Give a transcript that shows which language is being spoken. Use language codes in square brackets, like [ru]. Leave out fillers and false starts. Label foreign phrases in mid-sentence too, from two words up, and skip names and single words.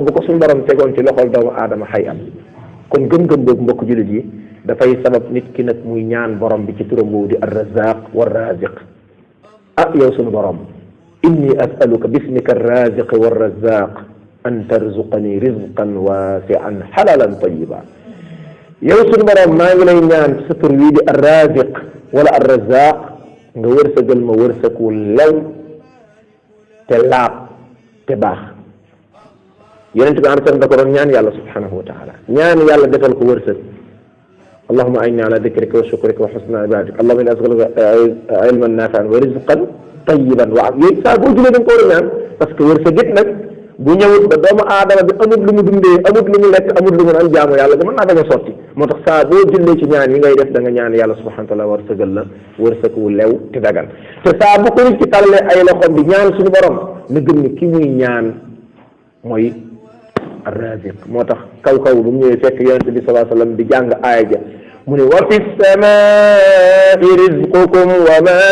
[wo] bu ko suñu borom tegoon ci loxol doomu aadama xay am kon gëm-gëm boobu mbokk jullit yi dafay sabab nit ki nag muy ñaan borom bi ci turam boobu di [ar] الرزاق والرازق [wo] ah yow suñu borom [ar] إني أسألك باسمك الرازق والرزاق أن ترزقني رزقا واسعا حلالا طيبا [wo] yow suñu borom maa ngi lay ñaan ci sa tur wii di ar-raziq wala ar-razzaq nga wërsëgal ma wërsëg wu lew te laab te baax yonent bi am da ko doon ñaan yàlla [ar] سبحانه وتعالى [wo] ñaan yàlla defal ko wërsëg [ar] اللهم أعني على ذكرك وشكرك وحسن عبادتك اللهم إني أسألك علما نافعا ورزقا طيبا [wo] waaw yooyu saa boo julee da nga ko war a ñaan [fr] parce que [wo] wërsëg it nag bu ñëwut ba doomu aadama bi amut lu mu dundee amut lu mu lekk amut lu mu naan jaamu yàlla ga mën naa bañ a sotti moo tax saa boo jullee ci ñaan yi ngay def da nga ñaan yàlla [ar] سبحانه وتعالى [wo] wërsëgal la wërsëg wu lew te dagan te saa bu ko nit ci tàllalee ay loxoom bi ñaan suñu borom na gëm ni ki muy ñaan mooy ar-raziq moo tax kaw bu mu ñëwee fekk yonente bi [ar] صلى الله عليه وسلم [wo] di jàng aaya ja mu ne [ar] وفي السماء رزقكم وما